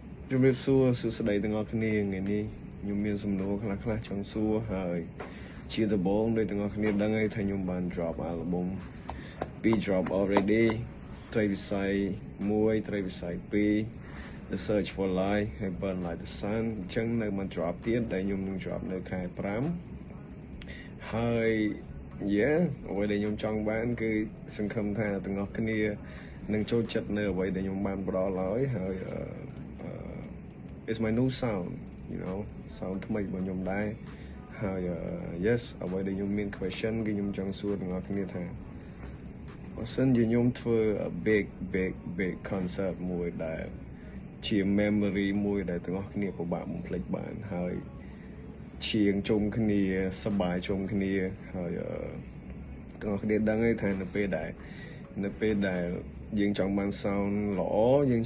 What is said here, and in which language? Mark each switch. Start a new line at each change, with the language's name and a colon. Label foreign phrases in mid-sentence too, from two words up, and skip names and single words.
Khmer: ជំរាបសួរសួស្តីទាំងអស់គ្នាថ្ងៃនេះខ្ញុំមានសំណួរខ្លះចង់សួរហើយជាដំបូងដោយទាំងអស់គ្នាដឹងហើយថាខ្ញុំបាន
English: drop album 2 drop already
Khmer: ត្រីវិស័យ1ត្រីវិស័យ2 The Search for Life ហើយ Burn Like the Sun អញ្ចឹងនៅមក drop ទៀតដែលខ្ញុំនឹង drop នៅខែ 5ហើយ អ្វីដែលខ្ញុំចង់បានគឺសង្ឃឹមថាទាំងអស់គ្នានឹងចូលចិត្តនៅអ្វីដែលខ្ញុំបានផ្ដល់ឲ្យហើយ
English: it's my new sound sound
Khmer: ថ្មីរបស់ខ្ញុំដែរហើយ yes អ្វីដែលខ្ញុំមាន question គឺ ខ្ញុំចង់សួរទាំងអស់គ្នាថាបើសិនជាខ្ញុំធ្វើ
English: big concert
Khmer: មួយដែលជា memory មួយដែលទាំងអស់គ្នាពិបាកបំភ្លេចបានហើយ ជាងជុំគ្នាសប្បាយជុំគ្នាហើយទាំងអស់គ្នាដឹងហើយថានៅពេលដែលយើងចង់បាន sound ល្អយើង